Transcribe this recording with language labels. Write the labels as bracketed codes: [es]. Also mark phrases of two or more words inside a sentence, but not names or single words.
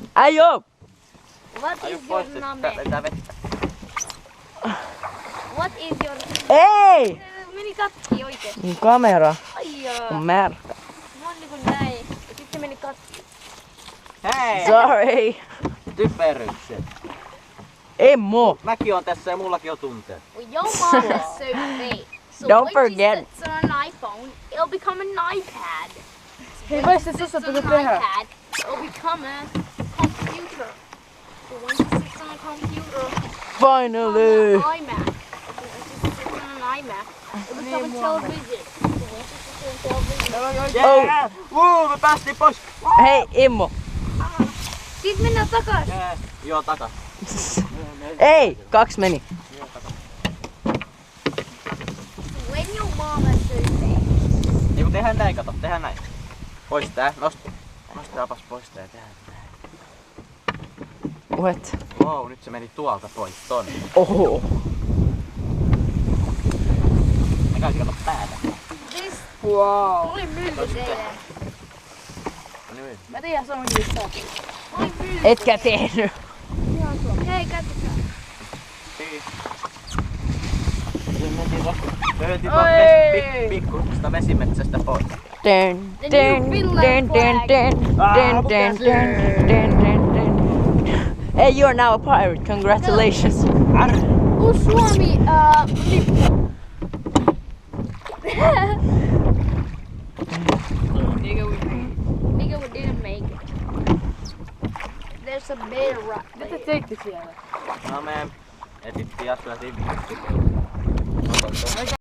[fi] Äijö! [en] What is your name? What is your... [fi] Ei! Meni katki oikein. Mun kamera Ai jaa. on märkä. Mä oon niinku näin. Ja sitten meni katki. Hei! Sorry. Typerykset. Emmo. Mäkin on tässä ja mullakin on tunteet. [en] Well, your mom is so fake. So Don't when forget. she sits on an iPhone, it'll become an iPad. [fi] Hei, [en] When [fi] vai [en] she [fi] se [en] sits [fi] tuossa [en] on [fi] pitää [en] an [fi] tehdä? [en] iPad, it'll become a computer. So when she sits on a computer, Finally. on an iMac. When she sits on an iMac, it'll become a television. So when she sits on television, Yeah! [fi] Me päästiin pois! Hei Immo. siitä mennään takas. Joo, takas. Ei, 2 meni. [en] When your mom is so fake. [fi] Ei kun tehdään näin, kato, tehdään näin. Pois tää, nostaapas pois tää ja tehdään näin. What? Wow, nyt se meni tuolta pois tonne. Oho. Mä käysin kato päätä. This Wow. oli mylly teille. Nyt. Mä tiedän saman missä. Oli mylly. Etkä tehnyt. Hei, katsokaa. Löytiin Oi! pikkuista vesimetsästä pois. Dun, [en] The dun, new dun, Finland dun, dun, dun, dun, dun, dun, dun, dun. Hey, you are now a pirate. Congratulations. [fi] Suomi lippu. [en] Nigga, we didn't make it. There's a bear right [fi] Mitä [en] there. [fi] teitte siellä? No me etittiin ja syötiin.